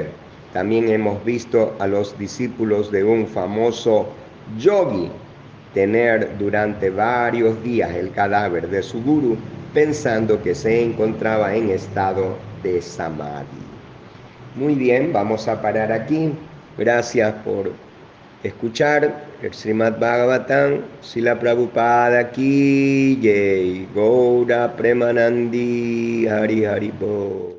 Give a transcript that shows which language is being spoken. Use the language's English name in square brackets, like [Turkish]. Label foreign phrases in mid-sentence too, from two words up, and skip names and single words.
[Spanish] También hemos visto a los discípulos de un famoso yogi tener durante varios días el cadáver de su gurú pensando que se encontraba en estado de samadhi. Muy bien, vamos a parar aquí. Gracias por escuchar el Srimad Bhagavatam, [Hindi] Srila Prabhupada Ki Jai, [Bangla] Gaura Premanandi, Hari Hari Bo.